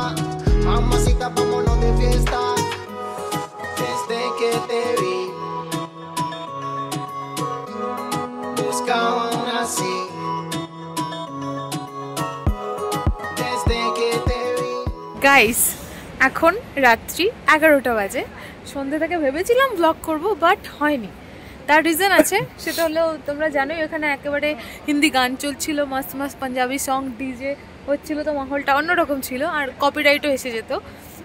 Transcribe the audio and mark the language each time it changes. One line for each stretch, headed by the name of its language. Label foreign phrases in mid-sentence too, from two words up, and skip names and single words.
Spanish: Mamacita, vámonos de fiesta. Desde que te vi, buscaba una así. Desde que te vi.
Bangla: Guys, এখন রাত্রি 11টা বাজে। সন্ধ্যে থেকে ভেবেছিলাম ব্লগ করব, বাট হয়নি। তার রিজন আছে, সেটা হলো তোমরা জানোই এখানে একেবারে হিন্দি গান চলছিল, মস্ত মস্ত পাঞ্জাবি
English: song DJ
Bangla: হচ্ছিল, তো মাহলটা অন্যরকম ছিল, আর কপিরাইটও এসে যেত।